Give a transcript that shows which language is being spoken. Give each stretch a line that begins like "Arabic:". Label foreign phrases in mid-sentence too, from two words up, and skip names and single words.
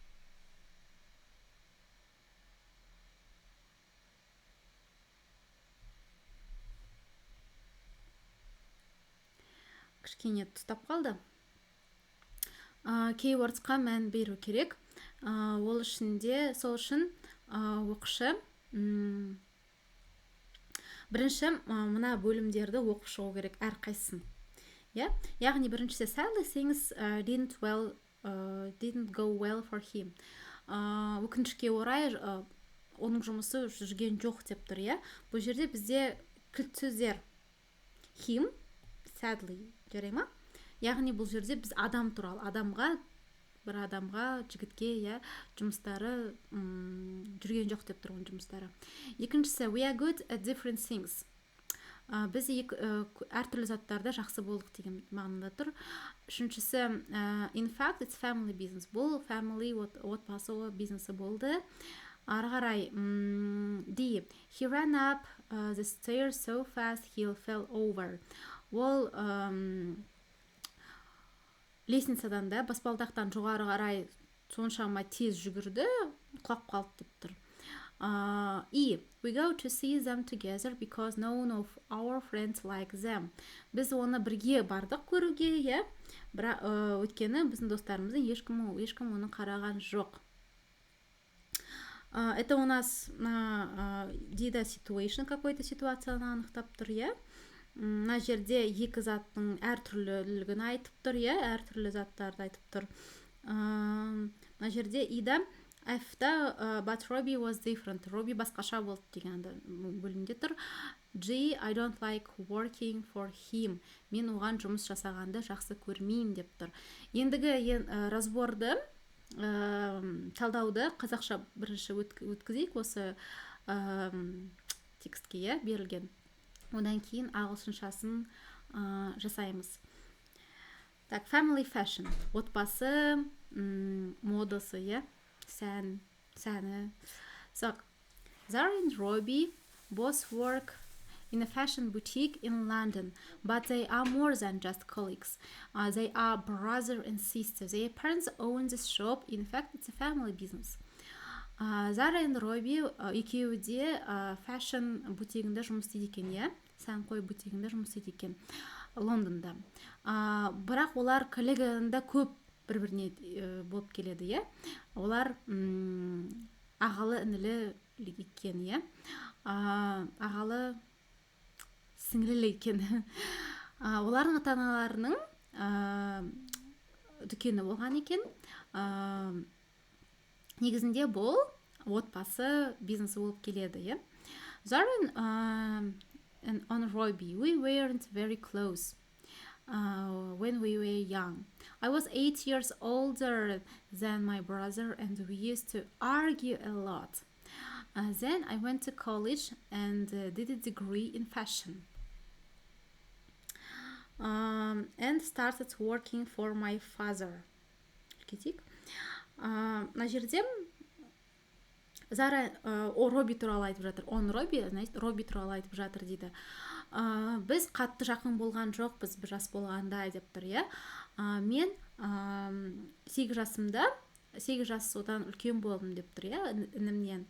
Kazakh: Кішкене тұстап қалды. Keywordsқа мән беру керек. Сол үшін оқушы бірінші мына бөлімдерді оқып шығу керек әрқайсысын. Яғни біріншісі
English: sadly things didn't go well for him.
Kazakh: Өкінішке орай оның жұмысы жүрген жоқ деп тұр. Бұл жерде бізде кілт сөздер
English: him, sadly,
Kazakh: жарай ма? Яғни бұл жерде біз адам туралы, бір адамға, жігітке, жұмыстары жүрген жоқ деп тұрған жұмыстары. Екіншісі,
English: we are good at different things.
Kazakh: Біз әртүрлі заттарда жақсы болдық деген мағынада тұр. Үшіншісі,
English: in fact, it's family business.
Kazakh: Бұл family отбасы бизнесі болды. Ары қарай,
English: D. He ran up the stairs so fast he fell over.
Kazakh: Ол лестницадан да баспалдақтан жоғары қарай соншама тез жүгірді, құлап қалды деп тұр.
English: E. We go to see them together because none of our friends like them.
Kazakh: Біз оны бірге бардық көруге, бірақ өйткені біздің достарымыздың ешкім оны қараған жоқ.
Russian: Это у нас
Kazakh: D-да situation, какой-то ситуацияны анықтап тұр, Мына жерде екі заттың әртүрлілігін айтып тұр, әртүрлі заттарды айтып тұр. Мына жерде И-да F-да
English: but Robbie was different.
Kazakh: Robbie басқаша болды деген бөлімде тұр.
English: G. I don't like working for him.
Kazakh: Мен оған жұмыс жасағанды жақсы көрмеймін деп тұр. Ендігі разборды, талдауды қазақша бірінші өткізейік осы текстке берілген. Одан кейін ағылшыншасын жасаймыз. Так,
English: family fashion.
Kazakh: Отбасы, модасы, сәні.
English: So, Zara and Robbie both work in a fashion boutique in London, but they are more than just colleagues. They are brother and sister. Their parents own this shop. In fact, it's a family business.
Kazakh: Зара and Робби екеуі де фэшн бутигінде жұмыс істейді екен, сән қой бутигінде жұмыс істейді екен Лондонда. Бірақ олар коллеганда көп бір-біріне болып келеді, Олар ағалы інілі екен, Ағалы сіңлілі екен. Олардың ата-аналарының дүкені болған екен. Негізінде бұл отбасы бизнесі болып келеді,
English: Zara and Robbie, we weren't very close. when we were young. I was 8 years older than my brother, and we used to argue a lot. Then I went to college and did a degree in fashion. And started working for my father.
Kazakh: Кетейік. Мына жерде Зара Роби туралы айтып жатыр. Роби, значит, Роби туралы айтып жатыр дейді. Біз қатты жақын болған жоқпыз бір жас болғанда деп тұр, иә. Мен 8 жасымда, 8 жас одан үлкен болдым деп тұр, иә, інімнен.